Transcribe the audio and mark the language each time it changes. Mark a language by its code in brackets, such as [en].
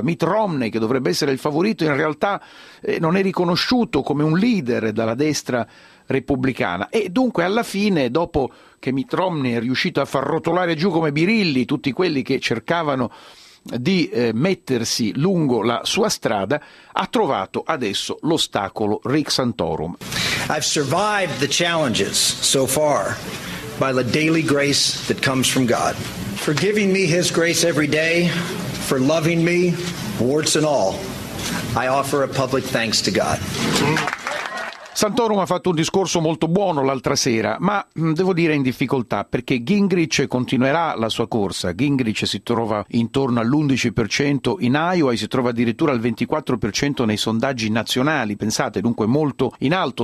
[it] Mitt Romney, che dovrebbe essere il favorito, in realtà non è riconosciuto come un leader dalla destra repubblicana, e dunque alla fine, dopo che Mitt Romney è riuscito a far rotolare giù come birilli tutti quelli che cercavano di mettersi lungo la sua strada, ha trovato adesso l'ostacolo Rick Santorum. [en] I've survived the challenges so far by the daily grace that comes from God, for giving me his grace every day, for loving me, warts and all. I offer a public thanks to God. [it] Santorum ha fatto un discorso molto buono l'altra sera, ma devo dire in difficoltà, perché Gingrich continuerà la sua corsa. Gingrich si trova intorno all'11% in Iowa e si trova addirittura al 24% nei sondaggi nazionali, pensate, dunque molto in alto.